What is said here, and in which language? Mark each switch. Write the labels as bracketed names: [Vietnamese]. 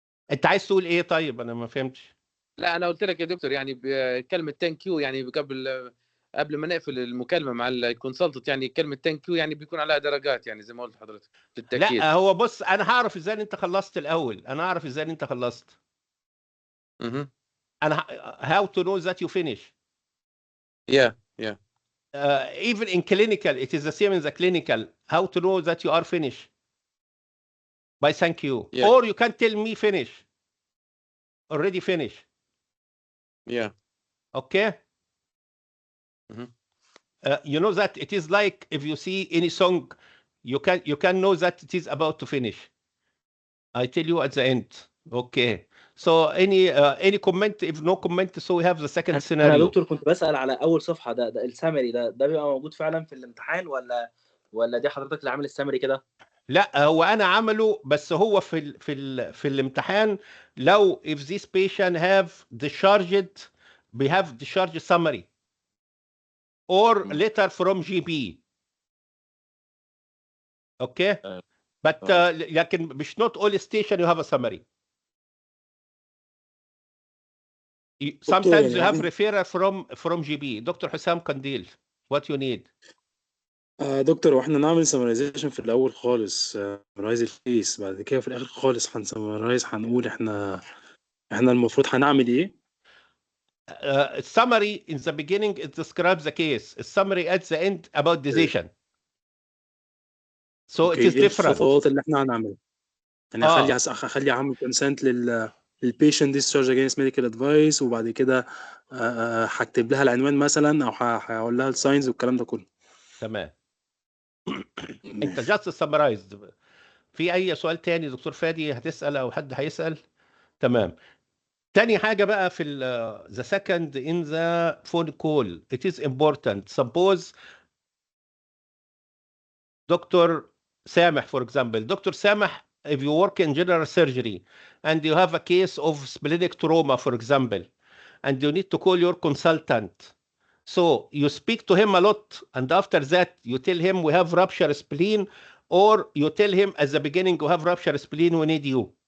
[Arabic] انت عايز تقول ايه؟ طيب انا ما فهمتش. لا أنا قلت لك يا دكتور يعني كلمة ثانك يو يعني قبل ما نقفل المكالمة مع الكونسلتنت، يعني كلمة ثانك يو يعني بيكون عليها درجات، يعني زي ما قلت لحضرتك للتأكيد. لا هو بص، انا هعرف ازاي ان انت خلصت الاول. انا هعرف ازاي ان انت خلصت. انا [English] how to know that you finish. Yeah. Even in clinical, it is the same in the clinical. How to know that you are finished? By thank you. Yeah. Or you can tell me finish. Already finished. Yeah. Okay? You know that it is like if you see any song, you can know that it is about to finish. I tell you at the end. Okay. So any comment? If no comment, so we have the second [Arabic] انا [English] scenario. [Arabic] دكتور كنت بسال على اول صفحه، ده السامري ده بيبقى موجود فعلا في الامتحان ولا دي حضرتك اللي عامل السامري كده؟ لا هو انا عمله، بس هو في الامتحان لو [English] if this patient have discharged, we have discharge summary or letter from GP. Okay. But [Arabic] لكن مش [English] not all station you have a summary. Sometimes you have referral from GP. Dr. Hussam Kandil, what you need? [Arabic] دكتور واحنا نعمل سمرايزيشن في الاول خالص، سمرايز الكيس، بعد كده في الاخر خالص هنسمرايز، هنقول احنا المفروض هنعمل ايه. [English] Summary in the beginning it describes the case. A summary at the end about decision. So it is different. [Arabic] الخطوات اللي احنا هنعملها يعني اخلي اعمل كونسنت للبيشنت [English] discharge against medical advice, [Arabic] وبعد كده هكتب لها العنوان مثلا، او هقول لها الساينز والكلام ده كله. تمام. انت جاست سمرايزد. في اي سؤال تاني دكتور فادي هتسال او حد هيسال؟ تمام. تاني حاجه بقى في [English] the second in the phone call, it is important. Suppose Dr. Sameh, for example, Dr. Sameh, if you work in general surgery and you have a case of splenic trauma, for example, and you need to call your consultant, so you speak to him a lot, and after that you tell him we have rupture spleen, or you tell him at the beginning we have rupture spleen, we need you.